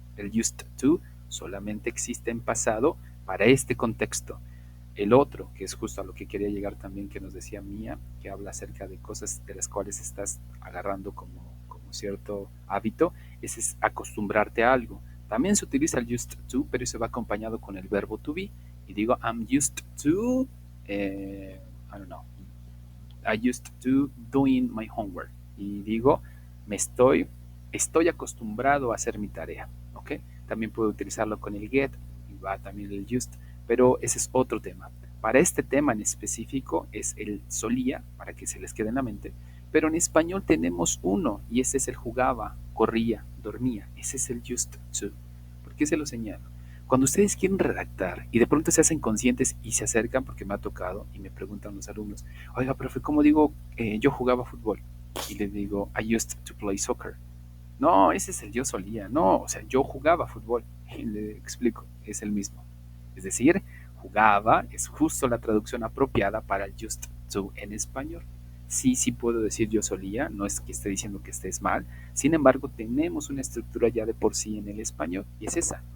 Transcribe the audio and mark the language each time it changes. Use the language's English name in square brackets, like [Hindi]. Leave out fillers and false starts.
[Spanish] El used to solamente existe en pasado para este contexto. El otro, que es justo a lo que quería llegar también, que nos decía Mía, que habla acerca de cosas de las cuales estás agarrando como cierto hábito, ese es acostumbrarte a algo. También se utiliza el used to, pero se va acompañado con el verbo to be. Y digo, [English] I'm used to, I don't know, I used to doing my homework. [Spanish] Y digo, me estoy acostumbrado a hacer mi tarea. ¿Ok? También puedo utilizarlo con el get y va también el used, pero ese es otro tema. Para este tema en específico es el solía, para que se les quede en la mente, pero en español tenemos uno y ese es el jugaba, corría, dormía. Ese es el used to. ¿Por qué se lo señalo? Cuando ustedes quieren redactar y de pronto se hacen conscientes y se acercan, porque me ha tocado y me preguntan los alumnos, oiga, profe, ¿cómo digo yo jugaba fútbol? Y le digo, [English] I used to play soccer. [Spanish] No, ese es el yo solía. No, o sea, yo jugaba fútbol. Y le explico, es el mismo. Es decir, jugaba es justo la traducción apropiada para el just to en español. Sí, sí puedo decir yo solía, no es que esté diciendo que estés mal. Sin embargo, tenemos una estructura ya de por sí en el español y es esa.